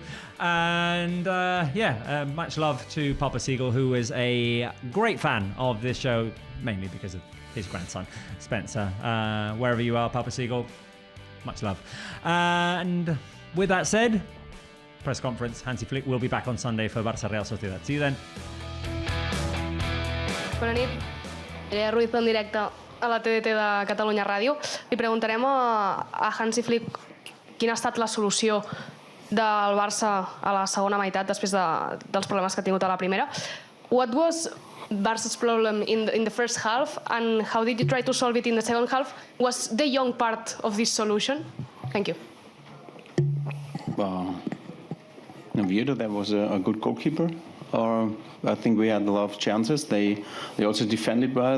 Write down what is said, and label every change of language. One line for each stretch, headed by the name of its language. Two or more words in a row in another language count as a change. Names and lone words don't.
English: And much love to Papa Siegel, who is a great fan of this show, mainly because of his grandson, Spencer. Wherever you are, Papa Siegel, much love. And with that said, press conference, Hansi Flick will be back on Sunday for Barça Real Sociedad. See you then.
Catalan: Bona nit. Mireia Ruiz en directe a la TDT de Catalunya Ràdio. Li preguntarem a Hansi Flick quina ha estat la solució del Barça a la segona meitat després dels problemes que ha tingut a la primera.
English: What was Barca's problem in the first half, and how did you try to solve it in the second half? Was De Jong part of this solution? Thank you. Oviedo, that was a good goalkeeper. I think we had a lot of chances. They also defended well.